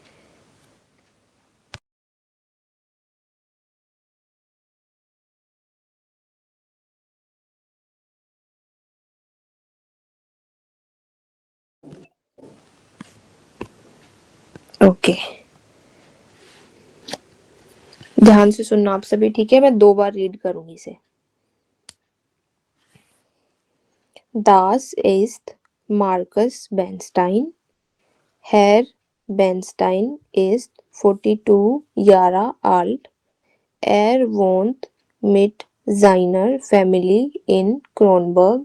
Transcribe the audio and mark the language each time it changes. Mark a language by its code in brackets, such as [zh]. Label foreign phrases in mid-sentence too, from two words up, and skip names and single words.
[hi] ओके, ध्यान से सुनना आप सभी, ठीक है? मैं 2 बार रीड करूंगी इसे। [de] Das ist Markus Bernstein. Herr Bernstein ist 42 Jahre alt. Er wohnt mit seiner Familie in Kronberg.